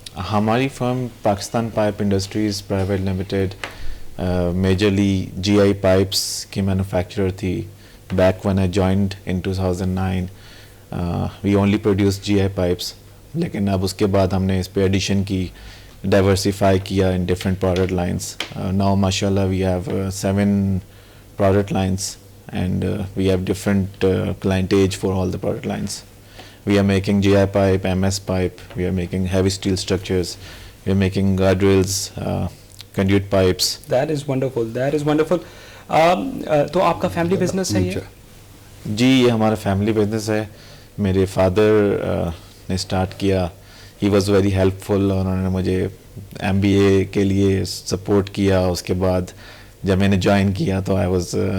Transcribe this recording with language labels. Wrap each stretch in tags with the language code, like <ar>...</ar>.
<ur>ہماری فرم Pakistan pipe industries private limited majorly GI pipes کی manufacturer تھی.</ur> <en>back when I joined in 2009 we only produced GI pipes,</en> <ur>لیکن اب اس کے بعد ہم نے اس پہ ایڈیشن کی, ڈائیورسیفائی کیا</ur> <en>In different product lines. Now ماشاء اللہ we have 7 product lines and we have different clientage for all the product lines. We are making GI pipe, MS pipe, we are making heavy steel structures, we are making guardrails, conduit pipes. That is wonderful, that is wonderful.</en> <ur>تو آپ کا family business ہے یہ؟ جی یہ ہمارا family business ہے. میرے father نے اسٹارٹ کیا,</ur> <en>he was very helpful,</en> <ur>اور انہوں نے مجھے MBA کے لیے سپورٹ کیا. اس کے بعد جب میں نے جوائن کیا تو</ur> <en>I was.</en>